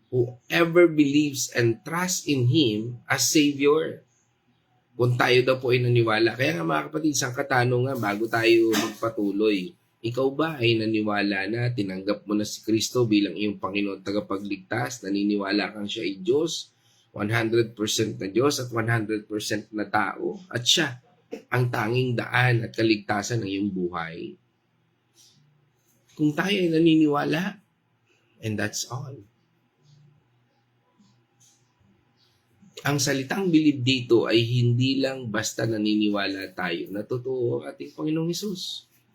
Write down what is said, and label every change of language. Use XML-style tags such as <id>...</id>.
<en>Whoever believes and trusts in Him as Savior.</en> <tl>Kung tayo daw po ay naniwala. Kaya nga mga kapatid, isang katanungan bago tayo magpatuloy. Ikaw ba ay naniwala na tinanggap mo na si Kristo bilang iyong Panginoon tagapagligtas? Naniniwala kang siya ay Diyos, 100% na Diyos at 100% na tao? At siya ang tanging daan at kaligtasan ng iyong buhay? Kung tayo ay naniniwala,</tl> <en>and that's all.</en> <tl>Ang salitang believe dito ay hindi lang basta naniniwala tayo na totoo ang ating Panginoong Hesus.</tl>